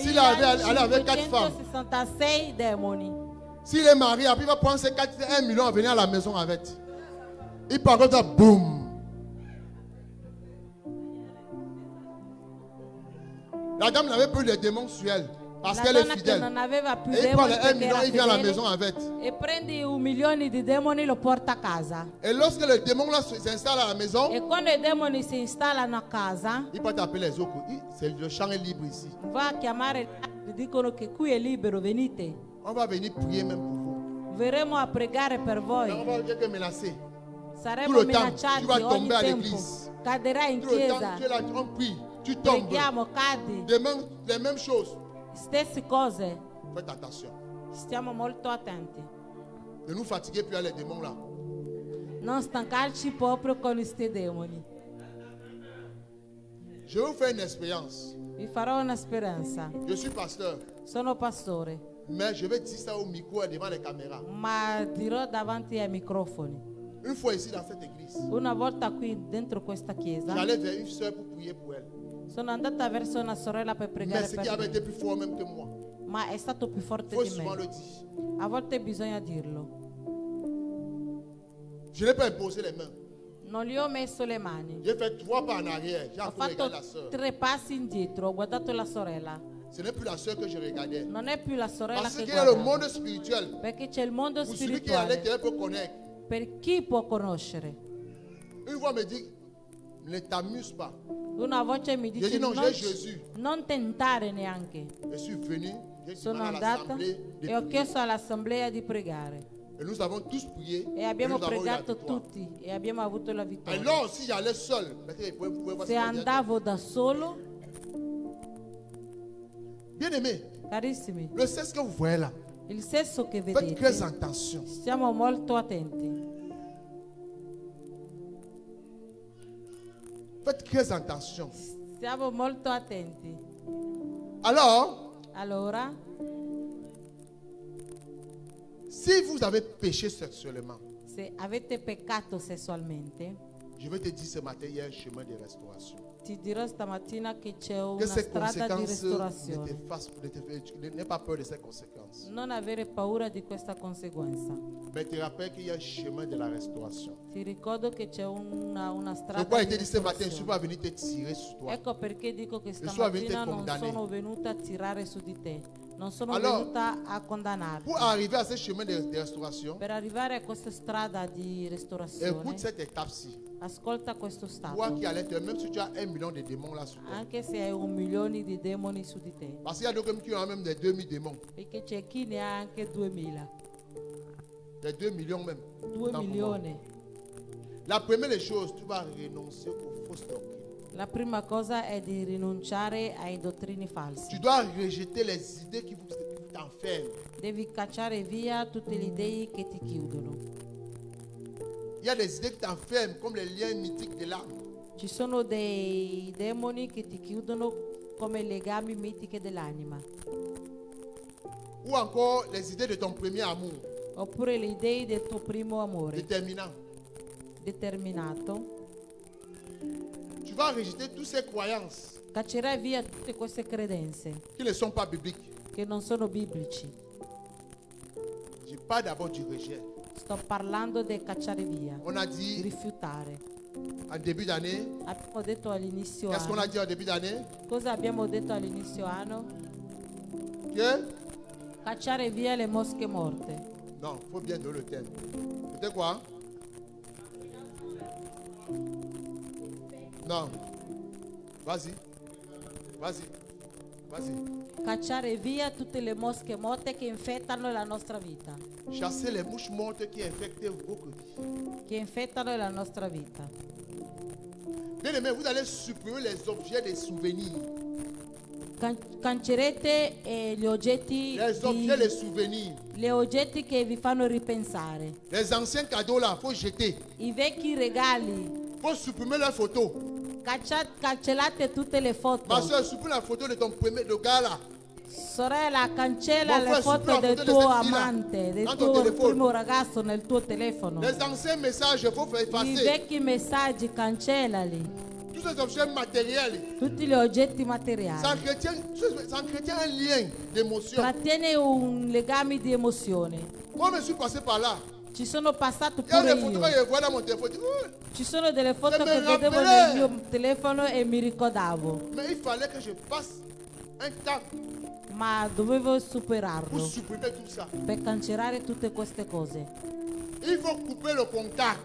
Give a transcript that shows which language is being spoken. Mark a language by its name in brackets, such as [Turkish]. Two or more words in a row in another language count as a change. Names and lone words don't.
[French] S'il avait allé avec 4 femmes. [Italian] 566 démoni. [French] S'il est marié, après il va prendre ses 1 million et venir à la maison avec. Il part comme ça, boum. La dame n'avait plus de démons sur elle. Parce [Italian] La [French] qu'elle est [Italian] donna che [French] fidèle. [Italian] non aveva più [French] Et il prend [Italian] demoni [French] les 1 [Italian] perché [French] million, [Italian] era [French] il vient à la [Italian] fedele, [French] maison avec. [Italian] e prende 1 milione di demoni e lo porta a casa. [French] Et lorsque le démon là s'installe à la maison, [Italian] E quando i demoni si installano a casa, [French] il peut appeler les autres. Le champ est libre ici. [Italian] va a chiamare gli altri, dicono che qui è libero, venite. [French] On va venir prier même pour vous. [Italian] Verremo a pregare per [French] Mais on [Italian] voi. [French] va dire que menacer. [Italian] Saremo [French] Tout le temps, [Italian] minacciati [French] tu vas [Italian] ogni [French] tomber à [Italian] tempo. [French] l'église. [Italian] Caderai in [French] Tout le temps, [Italian] chiesa. [French] tu es là, on prie, tu tombes. [Italian] Preghiamo, cadi. [French] Les mêmes choses. [Italian] Stesse cose. [French] Faites attention. [Italian] Stiamo molto attenti. [French] Ne nous fatiguez plus à les démons là. [Italian] Non stancarci proprio con questi demoni. [French] Je vais vous faire une expérience. [Italian] Vi farò una speranza. [French] Je suis pasteur, [Italian] Sono pastore, [French] mais je vais dire ça au micro et devant les caméras. [Italian] ma dirò davanti ai microfoni. [French] Une fois ici dans cette église, [Italian] Una volta qui dentro questa chiesa [French] j'allais vers une soeur pour prier pour elle. [Italian] sono andata verso una sorella per [French] Mais [Italian] pregare [French] ce qui [Italian] per [French] avait été [Italian] lei, [French] plus fort même que moi. [Italian] ma è stato più [French] Il [Italian] forte [French] faut [Italian] di [French] souvent [Italian] me. [French] le dire. [Italian] A volte bisogna dirlo. [French] Je n'ai pas imposé les mains. [Italian] Non gli ho messo le mani. [French] J'ai fait 3 pas en arrière. J'ai [Italian] Ho [French] regardé [Italian] fatto [French] la soeur. [Italian] 3 passi indietro, ho guardato la sorella. [French] Ce n'est plus la soeur que je regardais. [Italian] non è più la sorella [French] Parce [Italian] che [French] qu'il y a le [Italian] guardavo, [French] monde spirituel. [Italian] perché c'è il mondo [French] Pour celui qui est à [Italian] spirituale [French] l'intérieur peut connaître. [Italian] per chi può conoscere. [French] Une voix me dit, ne t'amuse pas. [Italian] Una voce mi [French] J'ai [Italian] dice [French] dit non, [Italian] non, [French] j'ai Jésus. [Italian] non tentare neanche. [French] Je suis venu, j'ai [Italian] Sono [French] demandé à [Italian] andata [French] l'assemblée de [Italian] e ho [French] prier. [Italian] chiesto all'assemblea di pregare [French] Et nous avons tous prié. [Italian] e [French] Et [Italian] abbiamo [French] nous avons eu la [Italian] pregato [French] victoire. [Italian] tutti e abbiamo avuto la vittoria. [French] Alors, si j'allais seul, peut-être vous pouvez voir [Italian] Se [French] ce que je dis. [Italian] andavo da solo, [French] Bien aimé, [Italian] carissimi, [French] le sexe que vous voyez là, [Italian] il sesso che [French] faites très [Italian] vedete, [French] attention. [Italian] stiamo molto attenti. [French] Faites très attention. [Italian] Stiamo molto attenti. [French] Alors, [Italian] Allora, [French] si vous avez péché sexuellement, [Italian] se avete peccato sessualmente, [French] je vais te dire ce matin, il y a un chemin de restauration. [Italian] ti dirò stamattina che c'è [French] Que [Italian] una [French] ces [Italian] strada di [French] conséquences ne [Italian] restaurazione. [French] te fassent, n'aie pas peur de ces conséquences. [Italian] Non avere paura di questa conseguenza. [French] Mais te rappelle qu'il y a un chemin de la restauration. [Italian] Ti ricordo che c'è una strada [French] Pourquoi [Italian] di [French] il te dit ce matin, je ne suis [Italian] restaurazione. [French] pas venu te tirer sur toi. [Italian] Ecco perché dico che Gesù avete stamattina non [French] condanné. [Italian] sono venuta a tirare su di te, non sono Allora, venuta a condannarti. [French] Pour arriver à ce chemin de restauration, [Italian] Per arrivare a questa strada di restaurazione, [French] écoute cette étape-ci. [Italian] ascolta questo [French] Toi [Italian] stato. [French] qui à l'intérieur, même si tu as 1 million de démons là sur toi. [Italian] Anche se hai 1 milione di demoni su di te, [French] Parce qu'il y a d'autres qui ont même des 2000 démons. [Italian] perché c'è chi ne ha anche 2000, [French] Des 2 millions même. [Italian] 2 [French] Autant pour [Italian] milioni. [French] moi. La première des choses, tu vas renoncer aux fausses doctrines. [Italian] La prima cosa è di rinunciare ai dottrini falsi. [French] Tu dois rejeter les idées qui vous t'enferment. [Italian] Devi cacciare via tutte le idee che ti chiudono. [French] Il y a des idées qui t'enferment, comme les liens mythiques de l'âme. [Italian] Ci sono dei demoni che ti chiudono come legami mitiche dell'anima, [French] Ou encore les idées de ton premier amour, [Italian] oppure le idee del tuo primo amore [French] déterminant. [Italian] determinato. [French] Tu vas rejeter toutes ces croyances [Italian] Caccerai via tutte queste credenze [French] qui ne sont pas bibliques. [Italian] che non sono biblici. [French] Je parle d'abord du rejet. [Italian] Sto parlando del cacciare via, [French] On a [Italian] di [French] dit [Italian] rifiutare. [French] en début d'année, [Italian] Abbiamo detto all'inizio [French] qu'est-ce qu'on a [Italian] anno. [French] dit en début d'année? [Italian] Cosa abbiamo detto all'inizio anno? [French] Que [Italian] Cacciare via le mosche morte. [French] non, il faut bien donner le thème. C'était quoi? Non. Vas-y. Vas-y. Vas-y. [Italian] Cacciare via tutte le mosche morte che infettano la nostra vita. [French] Chasser les mouches mortes qui infectent votre vie. [Italian] Che infettano la nostra vita. [French] Bien aimé, vous allez supprimer les objets des souvenirs. [Italian] Cancerete gli oggetti, [French] Les objets, les souvenirs. [Italian] gli oggetti che vi fanno ripensare. [French] Les anciens cadeaux là, il faut jeter. [Italian] I vecchi regali. [French] Il faut supprimer leurs photos. [Italian] Cancellate tutte le [French] Ma [Italian] foto. [French] soeur, supprime la photo de ton premier de gars là. [Italian] Sorella, cancella [French] Mon [Italian] le [French] frère, [Italian] foto [French] supprime la [Italian] del [French] photo de [Italian] tuo [French] cette fille-là. [Italian] amante, del [French] Dans ton [Italian] tuo [French] téléphone. [Italian] primo ragazzo nel tuo telefono. [French] Les anciens messages, il faut faire [Italian] I [French] effacer. [Italian] vecchi messaggi cancellali. [French] Tous ces objets matériels. [Italian] Tutti gli oggetti materiali. [French] Ça entretient un lien d'émotion. [Italian] Trattiene un legame di emozione. [French] Moi, je suis passé par là. [Italian] Ci sono passato [French] Il y a [Italian] pure [French] des photos que [Italian] io. [French] je vois dans mon téléphone. [Italian] Ci sono delle foto [French] Se [Italian] che mi vedevo [French] rappelais. [Italian] nel mio telefono e mi ricordavo, [French] Mais il fallait que je passe un temps [Italian] ma dovevo [French] pour [Italian] superarlo [French] supprimer tout ça. [Italian] per cancellare tutte queste cose. [French] Il faut couper le contact.